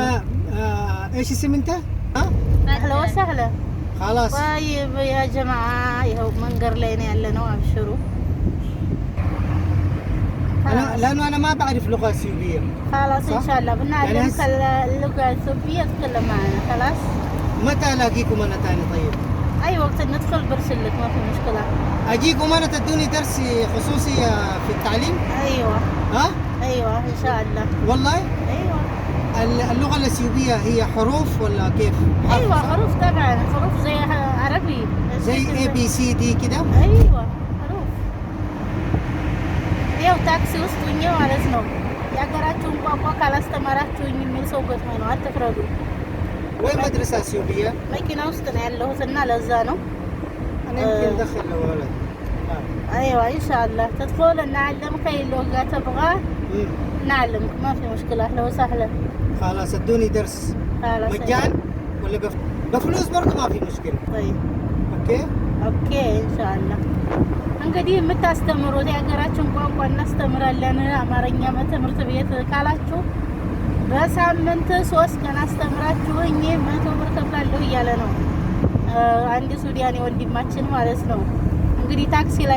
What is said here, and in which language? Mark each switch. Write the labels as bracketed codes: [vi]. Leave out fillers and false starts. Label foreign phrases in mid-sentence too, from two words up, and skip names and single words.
[ar] ايش اسم انت؟ اهلا وسهلا. خلاص طيب يا جماعه [am] ይኸው መንገድ ላይ ነው ያለነው። አብሽሩ [ar] لانه انا ما بعرف لغه اثيوبيه. خلاص ان شاء الله بنعلمك اللغه الاثيوبيه تتكلم معنا. خلاص متى الاقيكم انا ثاني؟ طيب اي وقت ندخل برسلك ما في مشكله. اجيكم انا تدوني درس خصوصي في التعليم؟ ايوه ها؟ ايوه ان شاء الله. والله؟ ايوه. اللغه الاثيوبيه هي حروف ولا كيف؟ ايوه حروف طبعا، حروف زي عربي زي [en] A B C D [ar] كده؟ ايوه حروف. [am] ያው ታክሲ ውስጥ ሆኜ ማለት ነው ያገራችሁን ቋንቋ ካላስተማራችሁኝ የሚል ሰው ገጥሞ ነው። አትፍረዱ። ወይ መድረሳ اثيوبيه መኪና ውስጥ ነው ያለሁት እና ለዛ ነው [ar] انا يمكن ادخل لولد. ايوه ان شاء الله تدخل نعلمك اللغه تبغى نعلمك ما في مشكلة، أهلا وسهلا. خلاص ادوني درس خلاص مجان ولا بفلوس برضه ما في مشكلة. طيب اوكي [am] اوكي [ar] إن شاء الله። [am] እንግዲህ የምታስተምሩት የሀገራችን ቋንቋ እናስተምራለን አማርኛ ትምህርት ቤት ካላችሁ በሳምንት 3 ቀን አስተምራችሁኝ 100 ብር ከፍላለሁ እያለ ነው አንድ ሱዳኔ ወንድማችን ማለት ነው። እንግዲህ ታክሲ ላይ